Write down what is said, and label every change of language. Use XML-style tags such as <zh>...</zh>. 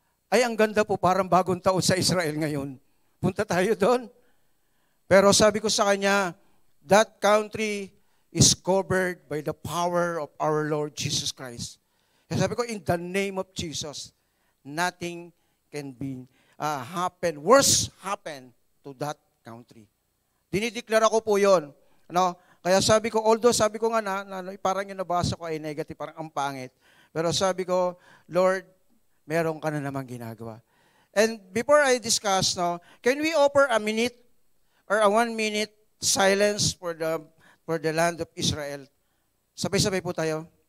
<tl>Ay, ang ganda po, parang bagong taon sa Israel ngayon. Punta tayo doon. Pero sabi ko sa kanya,</tl> <en>that country is covered by the power of our Lord Jesus Christ.</en> <tl>Kaya sabi ko,</tl> <en>in the name of Jesus, nothing can be worse happen to that country.</en> <tl>Dinideklara ko po yon. Ano? Kaya sabi ko, although sabi ko nga parang yung nabasa ko ay negative, parang ang pangit. Pero sabi ko, Lord, meron ka na namang ginagawa.</tl> <en>And before I discuss, can we offer a minute or a 1 minute silence for the land of Israel?</en> <tl>Sabay-sabay po tayo.</tl>